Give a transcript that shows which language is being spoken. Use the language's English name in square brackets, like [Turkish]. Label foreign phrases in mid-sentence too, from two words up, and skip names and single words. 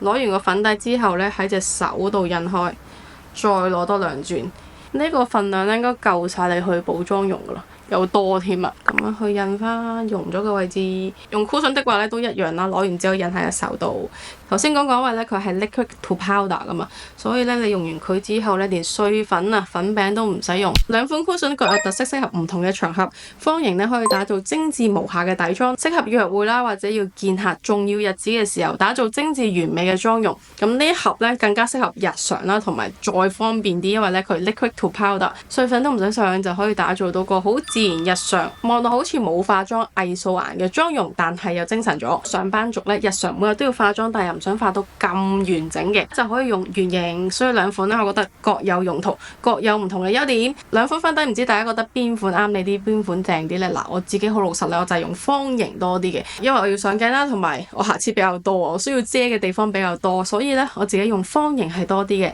[Cantonese] 攞完個粉底之後咧，喺隻手度印開，再攞多2轉。呢個份量咧應該夠晒你去補妝用噶啦。有多添啊！咁樣去印翻溶咗嘅位置，用 cushion 的話咧都一樣啦。攞完之後印喺個手度。頭先講過，因為咧佢係 [English] liquid to powder [Cantonese] 噶嘛，所以咧你用完佢之後咧，連碎粉啊、粉餅都唔使用。2款 cushion 各有特色，適合唔同嘅場合。方形咧可以打造精緻無瑕嘅底妝，適合約會啦或者要見客重要日子嘅時候，打造精緻完美嘅妝容。咁呢一盒咧更加適合日常啦，同埋再方便啲，因為咧佢 [English] liquid to powder， [Cantonese] 碎粉都唔使上，就可以打造到個好自然日常，望到好似冇化妝藝素顏嘅妝容，但係又精神咗。上班族咧日常每日都要化妝，但係又唔想化到咁完整嘅，就可以用圓形。所以2款咧，我覺得各有用途，各有唔同嘅優點。2款粉底唔知大家覺得邊款啱你啲，邊款正啲呢？嗱，我自己好老實咧，我就係用方形多啲嘅，因為我要上鏡啦，同埋我瑕疵比較多，我需要遮嘅地方比較多，所以咧我自己用方形係多啲嘅。